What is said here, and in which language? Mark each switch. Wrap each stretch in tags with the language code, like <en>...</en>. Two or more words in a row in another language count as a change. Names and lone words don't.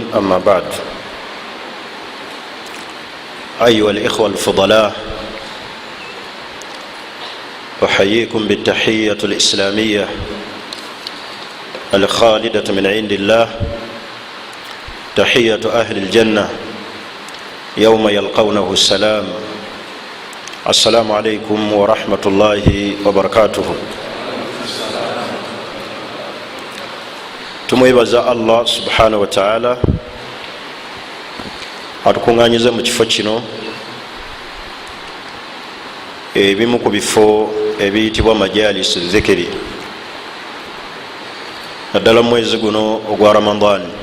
<ar>أما بعد، أيها الإخوة الفضلاء، أحييكم بالتحية الإسلامية الخالدة من عند الله، تحية أهل الجنة يوم يلقونه السلام. السلام عليكم ورحمة الله وبركاته.</ar> <lg>tumwebaza</lg> <ar>الله سبحانه وتعالى</ar> <lg>atukunganyiza mu kifo kino, ebimu ku bifo ebiyitibwa</lg> <ar>مجالس ذكر,</ar> <lg>naddala mwezi guno ogwa Ramadan.</lg>